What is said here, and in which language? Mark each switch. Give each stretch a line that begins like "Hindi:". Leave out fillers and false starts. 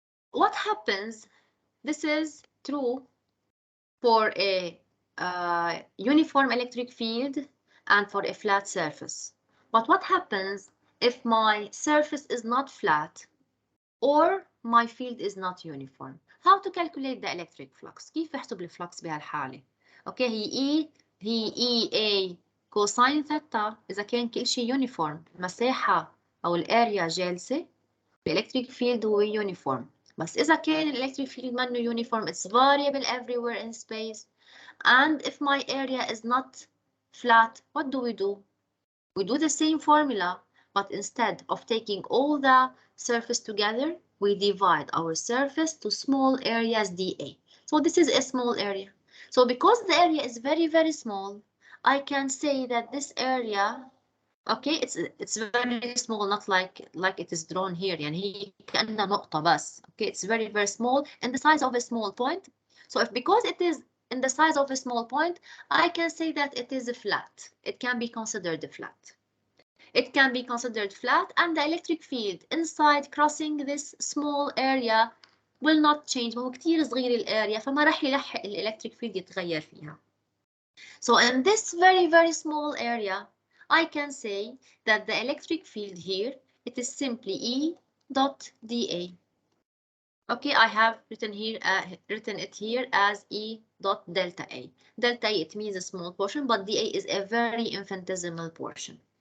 English: What happens? This is true for a uniform electric field and for a flat surface. But what happens if my surface is not flat or my field is not uniform? How to calculate the electric flux?
Arabic: كيف احسب الفلكس بهالحالة؟ اوكي هي E A cosine ثيتا إذا كان كل شيء يونيفورم، المساحة أو الاريا جالسة، الإلكتريك فيلد هو يونيفورم. بس إذا كان الإلكتريك فيلد منه
English: uniform, it's variable everywhere in space. And if my area is not flat, what do? We do the same formula, but instead of taking all the surface together, we divide our surface to small areas dA. So this is a small area. So because the area is very, very small, I can say that this area, okay, it's very small, not like it is drawn here.
Arabic: يعني هي كأنها نقطة بس.
English: Okay, it's very, very small in the size of a small point. So because it is in the size of a small point, I can say that it is flat. It can be considered flat. It can be considered flat, and the electric field inside crossing this small area will not change.
Arabic: هو كتير صغير الاريا فما راح يلحق الالكتريك فيلد يتغير فيها.
English: So in this very, very small area, I can say that the electric field here, it is simply E dot dA. Okay, I have written it here as E dot delta A. Delta A, it means a small portion, but dA is a very infinitesimal portion.